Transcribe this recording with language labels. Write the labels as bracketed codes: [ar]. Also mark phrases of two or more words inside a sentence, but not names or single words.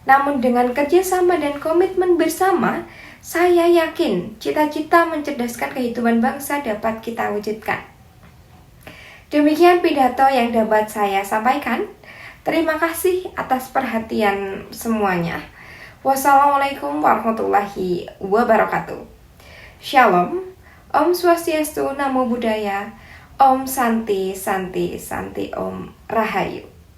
[id] Namun dengan kerjasama dan komitmen bersama, saya yakin cita-cita mencerdaskan kehidupan bangsa dapat kita wujudkan. Demikian pidato yang dapat saya sampaikan. Terima kasih atas perhatian semuanya. [ar] والسلام عليكم ورحمة الله وبركاته. [id] Shalom, [ban] Om Swastiastu, Namo Buddhaya, Om Santi Santi Santi, Om Rahayu.